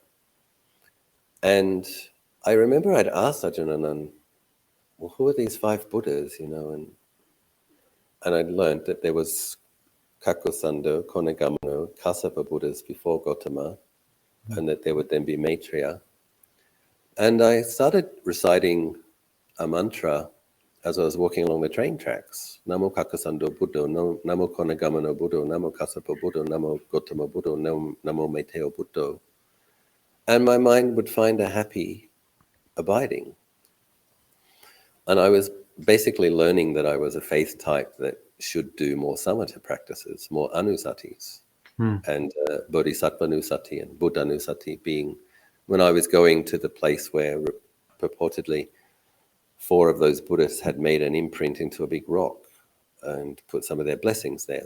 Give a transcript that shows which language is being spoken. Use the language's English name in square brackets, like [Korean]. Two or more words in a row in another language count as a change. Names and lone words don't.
[English] And I remember I'd asked Ajahn, well, who are these 5 Buddhas, and I'd learned that there was Kakusando, Konagamano, Kassapa Buddhas before Gautama, and that there would then be Maitreya. And I started reciting a mantra as I was walking along the train tracks. [Pali] Namo Kakusando Buddha, Namo Konagamano Buddha, Namo Kassapa Buddha, Namo Gautama Buddha, Namo Maitreya Buddha. [English] And my mind would find a happy abiding. And I was basically learning that I was a faith type that should do more samatha practices, more anusatis, and bodhisattva nusati and buddha nusati, being when I was going to the place where purportedly 4 of those Buddhists had made an imprint into a big rock and put some of their blessings there.